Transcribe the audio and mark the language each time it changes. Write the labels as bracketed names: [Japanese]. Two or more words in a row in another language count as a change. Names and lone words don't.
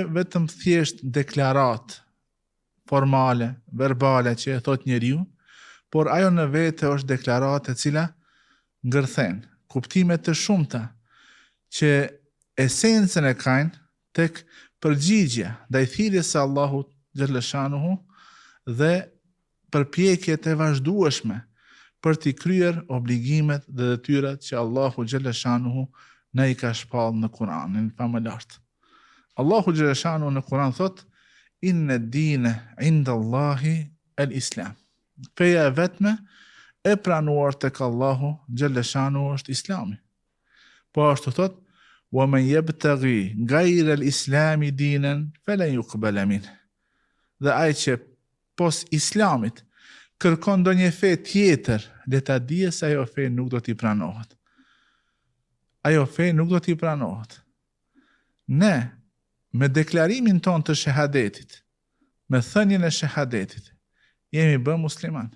[Albanian] vetëm thjesht deklarat formale, verbale që e thot njeriu, por ajo në vete është deklarat e cila ngërthen kuptime të shumta që esencën e kanë tek përgjigja ndaj thirrjes së Allahut xhallashanuhu dhe përpjekjet e vazhdueshme për t'i kryer obligimet dhe detyrat që Allahu xhallashanuhu na i ka shpallë në Kur'anin famëlart. Allahu xhallashanuhu në Kur'an thot: [Arabic] إن الدين عند الله الإسلام. [Albanian] Feja e vetme e pranuar tek Allahu xhallashanuhu është Islami. Po ashtu thot: [Arabic] ومن يبتغ غير الإسلام دينا فلن يقبل منه. [Albanian] Dhe ai që pos Islamit kërkon ndonjë fe tjetër, le ta dijë se ajo fe nuk do t'i pranohet. Ajo fe nuk do t'i pranohet. Ne, me deklarimin ton të shahadetit, me thënien e shahadetit, jemi bë musliman.